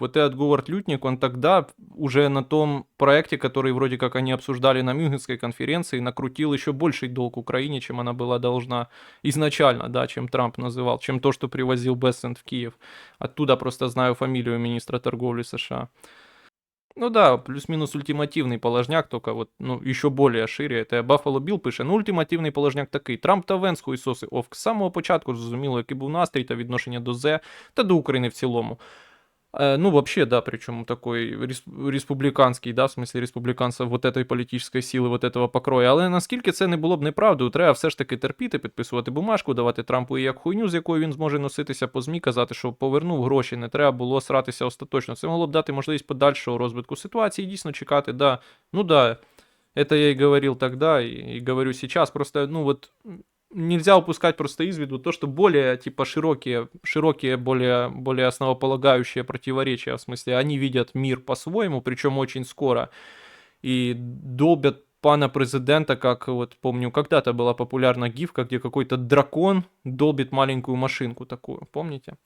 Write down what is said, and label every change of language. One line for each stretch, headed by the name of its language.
Russian: Вот этот Говард Лютник, он тогда уже на том проекте, который вроде как они обсуждали на Мюнхенской конференции, накрутил еще больший долг Украине, чем она была должна изначально, да, чем Трамп называл, чем то, что привозил Бессент в Киев. Оттуда просто знаю фамилию министра торговли США. Ну да, плюс-минус ультимативний положняк, только вот, ну, еще более шире.
Ukrainian: Це Buffalo Bill пише, ну, ультимативний положняк такий. Трамп та Венс хуйсоси овк. З самого початку зрозуміло, який був настрій та відношення до ЗЕ та до України в цілому.
Russian: Ну, вообще, да, причем такой республиканский, да, в смысле республиканцев вот этой
Ukrainian: політичної сили,
Russian: вот этого покрою.
Ukrainian: Але наскільки це не було б неправдою, треба все ж таки терпіти, підписувати бумажку, давати Трампу як хуйню, з якою він зможе носитися по ЗМІ, казати, що повернув гроші, не треба було сратися остаточно. Це могло б дати можливість подальшого розвитку ситуації, дійсно чекати,
Russian: да, ну да, это я и говорил тогда, и говорю сейчас, просто, ну вот, нельзя упускать просто из виду то, что более, типа, широкие более основополагающие противоречия, в смысле, они видят мир по-своему, причем очень скоро, и долбят пана президента, как, вот, помню, когда-то была популярна гифка, где какой-то дракон долбит маленькую машинку такую, помните?